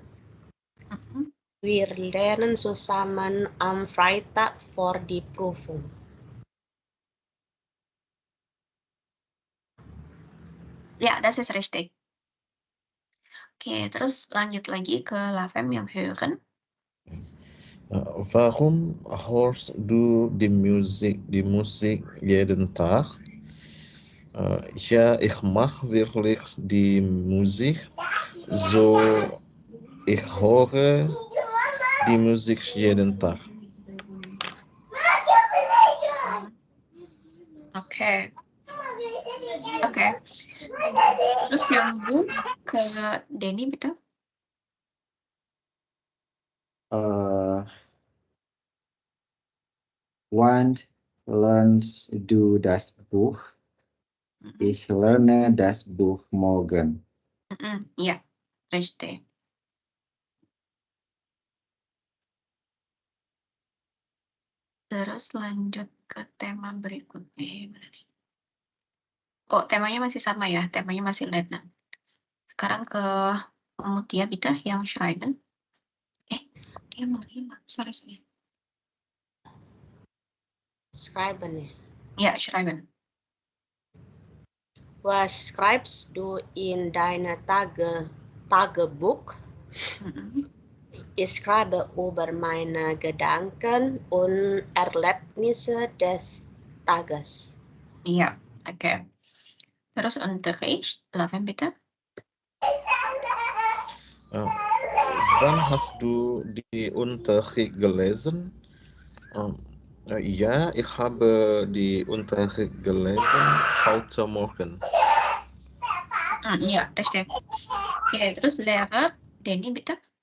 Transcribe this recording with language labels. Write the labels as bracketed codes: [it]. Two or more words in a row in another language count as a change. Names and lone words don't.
[de] Wir lernen zusammen am Freitag für die Prüfung. Ya, das ist richtig. [id] Oke, terus lanjut lagi ke Lavem yang hören. [de] Warum hörst du die Musik jeden Tag? Ja, ich mache wirklich die Musik so. Ich höre die Musik jeden Tag. [id] Oke. Terus nyambung ke Denny, betul? [de] Wann lernst du das Buch? Ich lerne das Buch morgen. [id] Iya, richtig. Terus lanjut ke tema berikutnya. Oh, temanya masih sama ya, temanya masih Letnan. Sekarang ke Mutia, bitte, yang schreiben. Dia mau hilang, sorry. Schreiben ya? Ya, schreiben. [de] Was schreibst du in deiner Tagebuch? Ich schreibe über meine Gedanken und Erlebnisse des Tages. [id] Iya, oke. Terus Unterricht, Lavem, bitte. [de] Wann hast du die Unterricht gelesen? Ja, ich habe die Unterricht gelesen heute Morgen. [id] Iya, richtig. Oke, terus Lehrer, Denny, bitte.